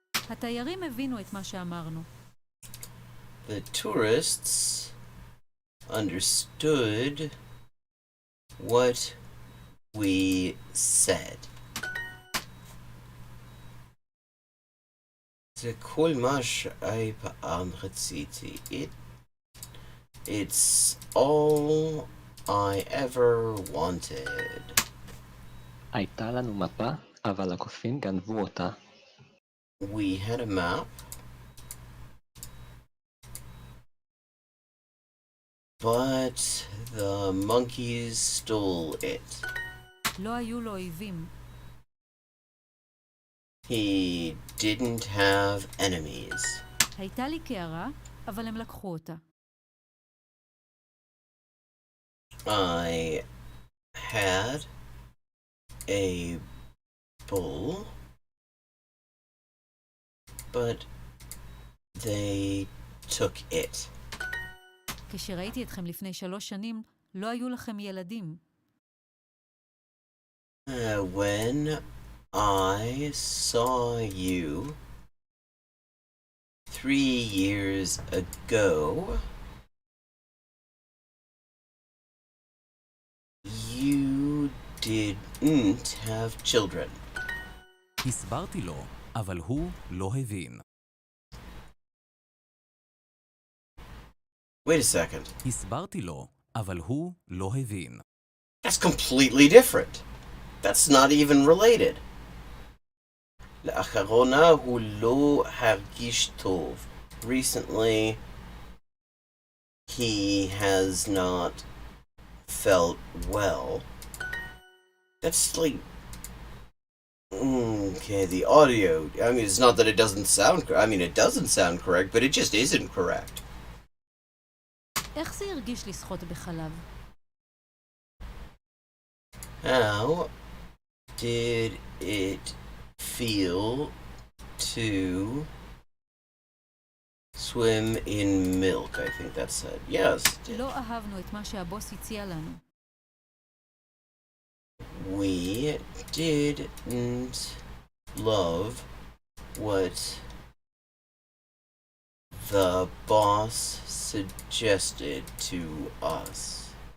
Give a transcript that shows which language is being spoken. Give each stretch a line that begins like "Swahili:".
Hebrew: התיירים הבינו את מה שאמרנו.
English: The tourists understood what we said.
Hebrew: זה כל מה שאי פעם רציתי.
English: It's all I ever wanted.
Hebrew: הייתה לנו מפה, אבל הקופים גנבו אותה.
English: We had a map, but the monkeys stole it.
Hebrew: לא היו לו אויבים.
English: He didn't have enemies.
Hebrew: הייתה לי קערה, אבל הם לקחו אותה.
English: I had a bull, but they took it.
Hebrew: כשראיתי אתכם לפני 3 שנים, לא היו לכם ילדים.
English: When I saw you 3 years ago, you didn't have children.
Hebrew: הסברתי לו, אבל הוא לא הבין.
English: Wait a second.
Hebrew: הסברתי לו, אבל הוא לא הבין.
English: That's completely different. That's not even related.
Hebrew: לאחרונה הוא לא הרגיש טוב.
English: Recently, he has not felt well. That's like... Okay, the audio. I mean, it's not that it doesn't sound... I mean, it doesn't sound correct, but it just isn't correct.
Hebrew: איך זה הרגיש לשחות בחלב?
English: How did it feel to swim in milk? I think that said. Yes.
Hebrew: לא אהבנו את מה שהבוס הציע לנו.
English: We didn't love what the boss suggested to us.